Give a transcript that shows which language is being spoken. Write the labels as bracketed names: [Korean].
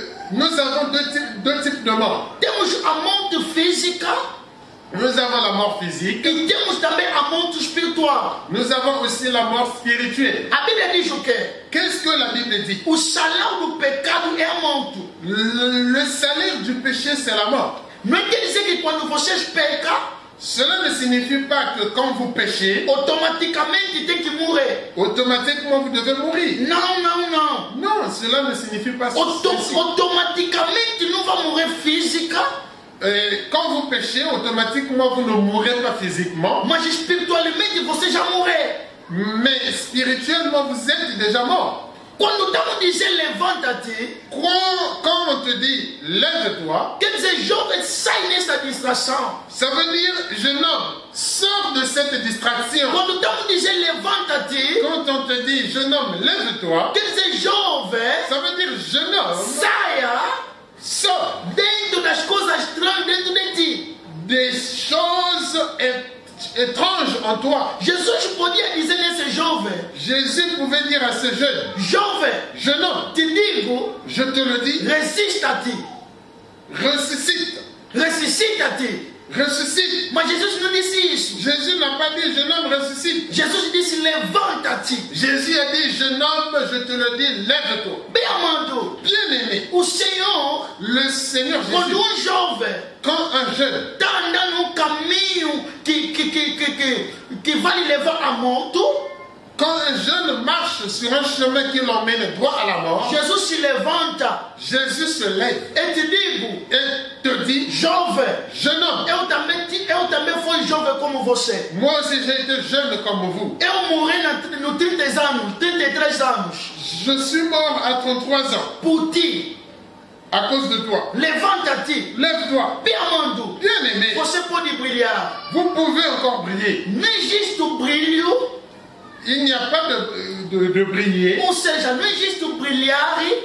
[French] nous avons deux types de morts. [Portuguese] Temos a morte física [French] Nous avons la mort physique, [Portuguese] e temos também a morte espiritual. [French] nous avons aussi la mort spirituelle. [Portuguese] A Bíblia diz o quê? [French] Qu'est-ce que la Bible dit? [Portuguese] O salário do pecado é a morte. [French] Le salaire du péché, c'est la mort. [Portuguese] Não quer dizer que quando vocês pecam, [French] Cela ne signifie pas que quand vous péchez, [Portuguese] automaticamente tem que morrer. [French] automatiquement vous devez mourir. [Portuguese] Não. [French] Non, cela ne signifie pas ceci. [Portuguese] Automaticamente não vai morrer física, [French] Quand vous péchez, automatiquement vous ne mourrez pas physiquement, [Portuguese] mas espiritualmente você já morreu. [French] mais spirituellement vous êtes déjà mort. [Portuguese] Quando estamos dizendo levanta-te, [French] Quand on te dit lève-toi, [Portuguese] quer dizer, jovem, sai nessa distração. [French] ça veut dire jeune homme, sors de cette distraction. [Portuguese] Quando estamos dizendo levanta-te, [French] Quand on te dit jeune homme, lève-toi, [Portuguese] quer dizer, jovem, [French] ça veut dire jeune homme, [Portuguese] saia [French] sors [Portuguese] dentro das coisas estranhas dentro de ti. [French] des choses étranges en toi. [Portuguese] Jesus podia dizer nesse jovem: [French] Jésus pouvait dire à ce jeune, [Portuguese] jovem, [French] jeune homme, [Portuguese] te digo, [French] je te le dis, [Portuguese] resista-te, [French] ressuscite, ressuscite. [Portuguese] Mas Jesus não disse isso. [French] Jésus n'a pas dit jeune homme ressuscite. [Portuguese] Jesus disse levanta-te. [French] Jésus a dit jeune homme, je te le dis, lève-toi. [Portuguese] Bem amado, [French] Bien-aimé, [Portuguese] o Senhor, [French] le Seigneur [Portuguese] quando [French] Jésus, [Portuguese] jovem [French] quand un jeune [Portuguese] está andando num caminho que vai lhe levar à morte, [French] quand un jeune marche sur un chemin qui l'emmène droit à la mort, [Portuguese] Jesus se levanta [French] Jésus se lève [Portuguese] e te digo, [French] et te dit, [Portuguese] jovem, [French] jeune homme, [Portuguese] eu também fui jovem como você. [French] moi aussi j'ai été jeune comme vous. [Portuguese] Eu morri no 30 anos, 33 anos, [French] Je suis mort à 33 ans [Portuguese] por ti. [French] à cause de toi. [Portuguese] Levanta-te. [French] Lève-toi. [Portuguese] Bem amado, [French] Bien-aimé, [Portuguese] você pode brilhar. [French] vous pouvez encore briller. [Portuguese] Não existe o brilho, [French] Il n'y a pas de briller. [Portuguese] ou seja, não existe o brilhar